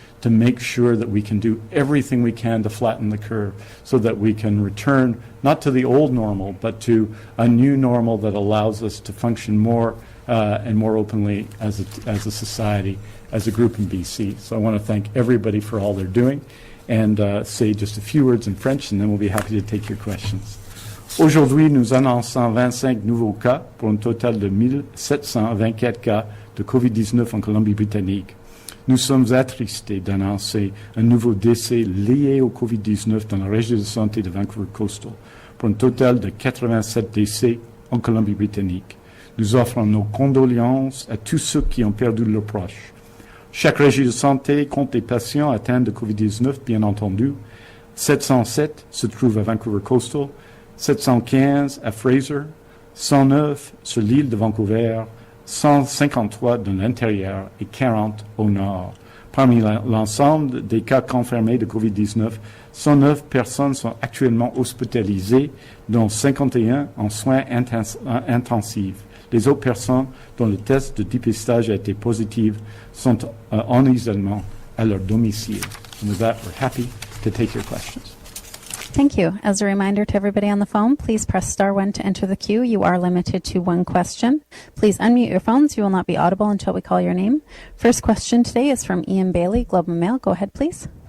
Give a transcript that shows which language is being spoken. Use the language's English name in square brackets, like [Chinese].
[English] to make sure that we can do everything we can to flatten the curve so that we can return not to the old normal, but to a new normal that allows us to function more and more openly as a society, as a group in BC. So I want to thank everybody for all they're doing and say just a few words in French, and then we'll be happy to take your questions. [French] Aujourd'hui, nous annonçons 25 nouveaux cas pour un total de 1724 cas de Covid-19 en Colombie-Britannique. Nous sommes attristés d'annoncer un nouveau décès lié au Covid-19 dans la région de santé de Vancouver Coastal, pour un total de 87 décès en Colombie-Britannique. Nous offrons nos condoléances à tous ceux qui ont perdu leurs proches. Chaque région de santé compte des patients atteints de Covid-19, bien entendu. 707 se trouvent à Vancouver Coastal, 715 à Fraser, 109 sur l'île de Vancouver, 153 dans l'intérieur et 40 au nord. Parmi l'ensemble des cas confirmés de COVID-19, 109 personnes sont actuellement hospitalisées, dont 51 en soins intensifs. Les autres personnes dont le test de dépistage a été positif sont en isolement à leur domicile. [English] And with that, we're happy to take your questions. Thank you. As a reminder to everybody on the phone, please press *1 to enter the queue. You are limited to one question. Please unmute your phones. You will not be audible until we call your name. First question today is from Ian Bailey, Globe and Mail. Go ahead, please.